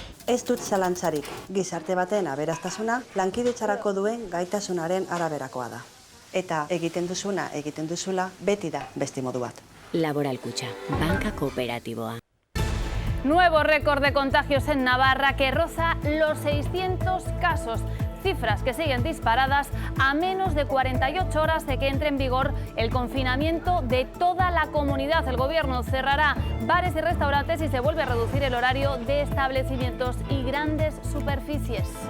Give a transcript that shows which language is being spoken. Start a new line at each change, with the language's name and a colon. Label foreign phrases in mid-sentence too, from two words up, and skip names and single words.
Basque: Ez dut zalantzarik, gizarte baten aberastasuna lankidetzarako duen gaitasunaren araberakoa da. Eta egiten duzula, beti da beste modu bat. Laboral Kutxa, banka kooperatiboa.
Spanish: Nuevo récord de contagios en Navarra que roza los 600 casos. Cifras que siguen disparadas a menos de 48 horas de que entre en vigor el confinamiento de toda la comunidad. El gobierno cerrará bares y restaurantes y se vuelve a reducir el horario de establecimientos y grandes superficies.